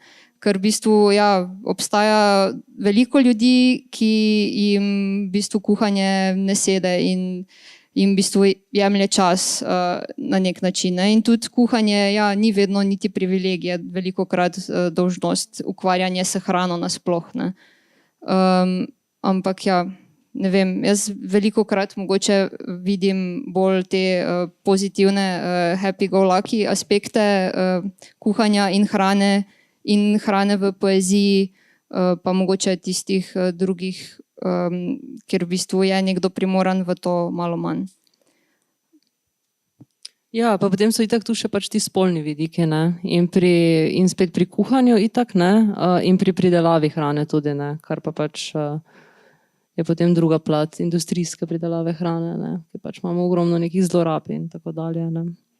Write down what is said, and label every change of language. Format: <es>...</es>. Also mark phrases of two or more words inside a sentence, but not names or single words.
<sl>Ker v bistvu, ja, obstaja veliko ljudi, ki jim v bistvu kuhanje ne sede in jim v bistvu jemlje čas na nek način. Ne? In tudi kuhanje, ja, ni vedno niti privilegij, velikokrat dolžnost ukvarjanje s hrano nasploh. Ne? Ampak ja, ne vem, jaz velikokrat mogoče vidim bolj te pozitivne</sl> <en>happy-go-lucky</en> <sl>aspekte kuhanja in hrane v poeziji, pa mogoče tistih drugih, kjer v bistvu je nekdo primoran v to malo manj. Ja, pa potem so itak tu še pač ti spolni vidiki, ne, in spet pri kuhanju itak, ne, in pri pridelavi hrane tudi, ne, kar pa pač je potem druga plat industrijske pridelave hrane, ne, ki pač imamo ogromno nekih zlorab in tako dalje, ne.</sl>